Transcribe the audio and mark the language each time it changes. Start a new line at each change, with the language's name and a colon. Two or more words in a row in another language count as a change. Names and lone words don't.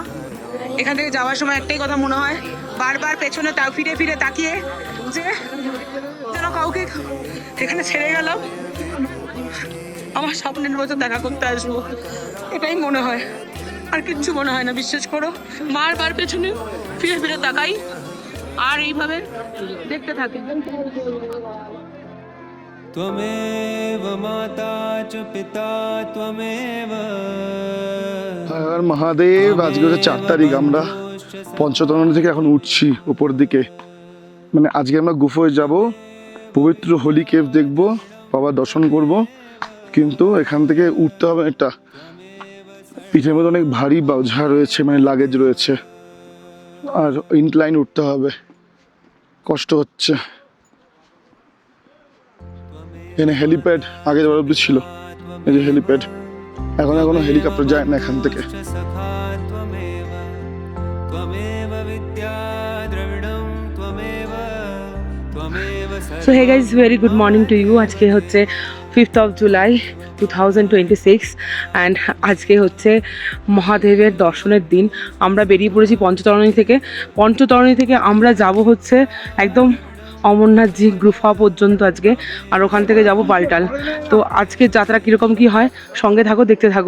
Bangla: এখান থেকে যাওয়ার সময় একটাই কথা মনে হয়, বারবার পেছনে ফিরে ফিরে তাকিয়ে যে যেন কাউকে এখানে ছেড়ে গেলাম, আমার স্বপ্নের বছর দেখা করতে আসবো, এটাই মনে হয়, আর কিচ্ছু মনে হয় না। বিশ্বাস করো, বারবার পেছনে ফিরে ফিরে তাকাই আর এইভাবে দেখতে থাকি।
Sanskrit: त्वमेव माता च पिता त्वमेव।
Bangla: আর মহাদেব, আজকে হচ্ছে 4 তারিখ। আমরা পঞ্চতরণী থেকে এখন উঠছি উপর দিকে। মানে আজকে আমরা গুফায় যাব, পবিত্র
English: holy cave
Bangla: দেখব, বাবার দর্শন করব। কিন্তু এখান থেকে উঠতে হবে, একটা পিঠের মধ্যে অনেক ভারী বোঝা রয়েছে, মানে লাগেজ রয়েছে, আর ইনক্লাইন উঠতে হবে, কষ্ট হচ্ছে। এখানে হেলিপ্যাড আগে যাওয়ার অব্দি ছিল, এই যে হেলিপ্যাড। এখন এখনো হেলিকপ্টার যায় না এখান থেকে।
Sanskrit: सखा त्वमेव त्वमेव विद्या द्रविणं त्वमेव त्वमेव
English: So hey guys, very good morning to you.
Bangla: আজকে হচ্ছে
English: 5th of July 2026 and
Bangla: আজকে হচ্ছে মহাদেবের দর্শনের দিন। আমরা বেরিয়ে পড়েছি পঞ্চতরণী থেকে। পঞ্চতরণী থেকে আমরা যাব হচ্ছে একদম অমরনাথজি গুফা পর্যন্ত আজকে, আর ওখান থেকে যাব বালটাল। তো আজকে যাত্রা কীরকম কী হয় সঙ্গে থাকো, দেখতে থাকো।